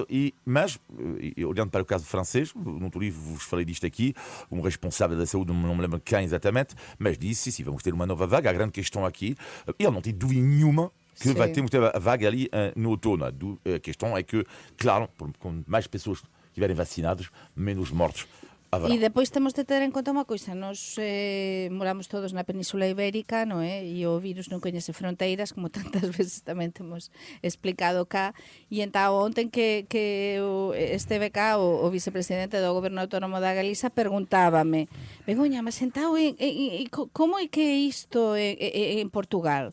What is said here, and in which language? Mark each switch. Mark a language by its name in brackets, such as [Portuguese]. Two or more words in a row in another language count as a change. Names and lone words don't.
[Portuguese] Mas, olhando para o caso francês, no outro livro vos falei disto aqui, um responsável da saúde, não me lembro quem exatamente, mas disse, sim, vamos ter uma nova vaga. A grande questão aqui, ele não tem dúvida nenhuma que vai ter muita vaga ali no outono. A questão é que, claro, com mais pessoas estiverem vacinadas, menos mortos. [Galician] E depois temos de ter en conta unha coisa. Nos moramos todos na Península Ibérica, non é? E o virus non coñece fronteiras, como tantas veces tamén temos explicado cá. E entón, ontem que esteve cá o vicepresidente do Goberno Autónomo da Galiza preguntábame: Begoña, mas entón, como é que é isto en Portugal?